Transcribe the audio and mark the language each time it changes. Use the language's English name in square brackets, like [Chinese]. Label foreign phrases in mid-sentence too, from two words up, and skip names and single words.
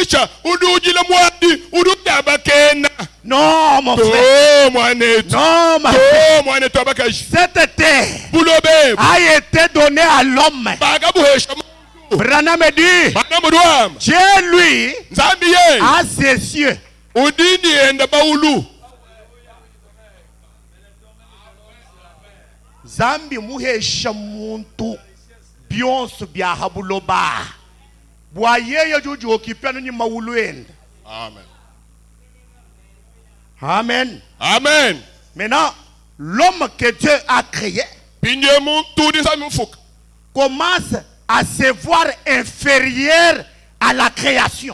[French] Non, mon frère. Non, ma frère. Cette terre a été donnée à l'homme. Branham dit, Dieu lui a ses cieux. [Luba-Katanga] Zambi muhesha muntu byonso bya habuloba bwayeyo juju okipya ni mauluenda. Amen. Amen. Amen. [French] Maintenant, l'homme que Dieu a créé commence à se voir inférieur à la création.